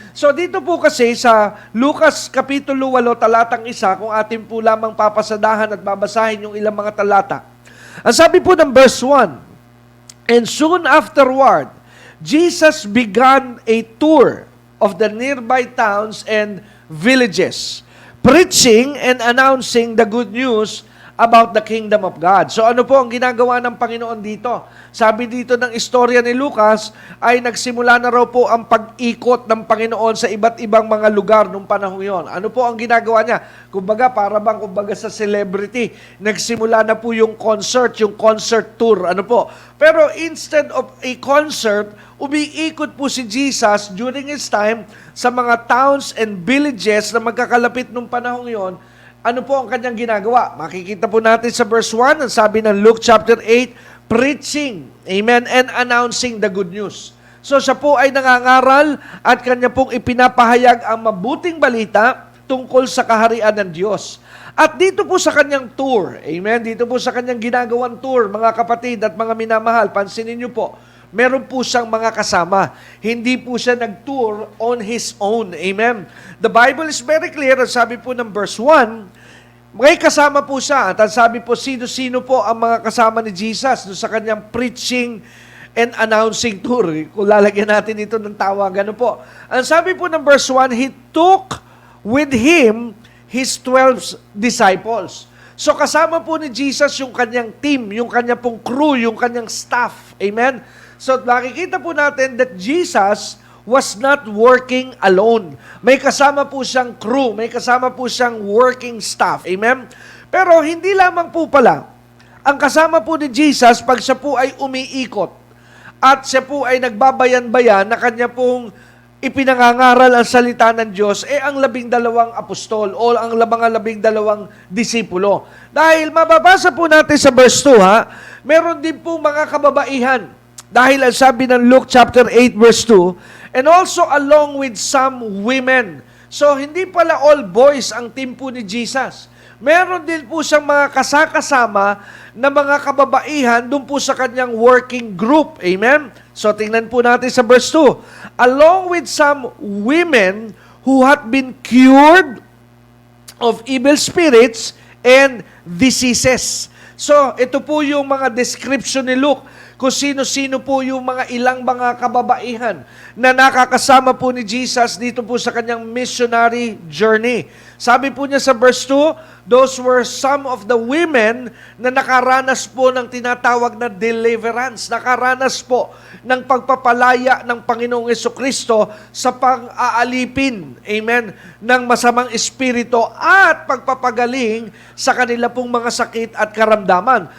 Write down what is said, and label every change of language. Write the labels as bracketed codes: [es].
[tl] So dito po kasi sa Lucas Kapitulo 8, talatang 1, kung atin po lamang papasadahan at babasahin yung ilang mga talata. Ang sabi po ng [en] verse 1, "And soon afterward, Jesus began a tour of the nearby towns and villages, preaching and announcing the good news about the kingdom of God." [tl] So ano po ang ginagawa ng Panginoon dito? Sabi dito ng istorya ni Lucas ay nagsimula na raw po ang pag-ikot ng Panginoon sa iba't ibang mga lugar nung panahon yon. Ano po ang ginagawa niya? Kumbaga sa celebrity, nagsimula na po yung concert tour. Ano po? Pero instead of a concert, umiikot po si Jesus [en] during his time [tl] sa mga [en] towns and villages [tl] na magkakalapit nung panahon yon. Ano po ang kanyang ginagawa? Makikita po natin sa verse 1, ang sabi ng Luke chapter 8, [en] preaching, amen, and announcing the good news. [tl] So siya po ay nangangaral at kanya pong ipinapahayag ang mabuting balita tungkol sa kaharian ng Diyos. At dito po sa kanyang tour, amen, dito po sa kanyang ginagawang tour, mga kapatid at mga minamahal, pansinin niyo po, meron po siyang mga kasama. Hindi po siya nag-tour [en] on his own. Amen. The Bible is very clear. [tl] Sabi po ng verse 1, may kasama po siya. At sabi po, sino-sino po ang mga kasama ni Jesus sa kanyang preaching and announcing tour. Kung lalagyan natin ito ng tawagan, ano po. Ang sabi po ng [en] verse 1, He took with Him His 12 disciples. [tl] So kasama po ni Jesus yung kanyang team, yung kanyang pong crew, yung kanyang staff. Amen? So nakikita po natin [en] that Jesus was not working alone. [tl] May kasama po siyang crew, may kasama po siyang working staff. Amen? Pero hindi lamang po pala, ang kasama po ni Jesus pag siya po ay umiikot at siya po ay nagbabayan-bayan na kanya pong ipinangangaral ang salita ng Diyos, ang 12 apostol o ang mga 12 disipulo. Dahil mababasa po natin sa verse 2, meron din po mga kababaihan. Dahil ang sabi ng [en] Luke chapter 8 verse 2, and also along with some women. [tl] So hindi pala all boys ang team po ni Jesus. Meron din po siyang mga kasakasama na mga kababaihan doon po sa kanyang working group. Amen? So tingnan po natin sa verse 2. [en] Along with some women who had been cured of evil spirits and diseases. [tl] So ito po yung mga description ni Luke kung sino-sino po yung mga ilang mga kababaihan na nakakasama po ni Jesus dito po sa kanyang missionary journey. Sabi po niya sa verse 2, [en] those were some of the women [tl] na nakaranas po ng tinatawag na deliverance, nakaranas po ng pagpapalaya ng Panginoong Jesucristo sa pang-aalipin, amen, ng masamang espiritu at pagpapagaling sa kanila pong mga sakit at karamdaman.